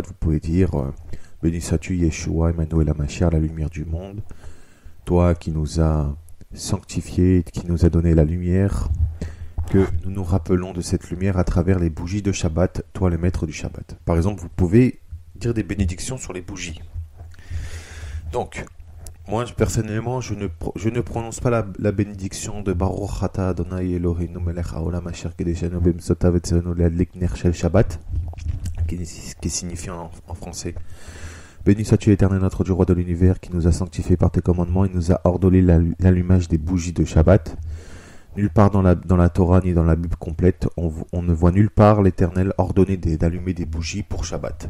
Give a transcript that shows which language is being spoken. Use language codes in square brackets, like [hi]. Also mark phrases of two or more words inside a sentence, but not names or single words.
[fr] Vous pouvez dire béni sois-tu Yeshua Emmanuel Amachar, la lumière du monde, toi qui nous as sanctifiés, qui nous a donné la lumière, que nous nous rappelons de cette lumière à travers les bougies de Shabbat, toi le maître du Shabbat. Par exemple, vous pouvez dire des bénédictions sur les bougies. Donc, moi personnellement, je ne prononce pas la bénédiction de [he] ברוך אתה אדני אלהינו מלך העולם אשר קדשנו במצותיו וצונו להדליק נר של שבת, [fr] qui signifie en français: béni sois-tu l'Éternel, notre Dieu, roi de l'univers, qui nous a sanctifiés par tes commandements et nous a ordonné l'allumage des bougies de Shabbat. Nulle part dans la Torah ni dans la Bible complète, on ne voit nulle part l'Éternel ordonner d'allumer des bougies pour Shabbat.